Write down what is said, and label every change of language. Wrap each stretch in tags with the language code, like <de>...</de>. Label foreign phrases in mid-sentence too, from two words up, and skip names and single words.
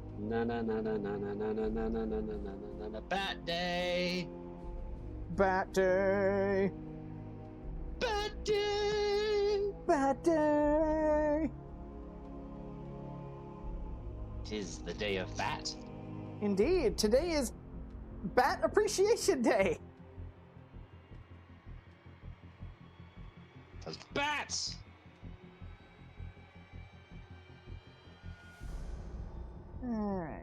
<en>Na na na na na na na na na na na na na na. Bat day. Bat day. Bat day. Bat day. 'Tis the day of bat. Indeed, today is Bat Appreciation Day. 'Cause bats. All right.</en>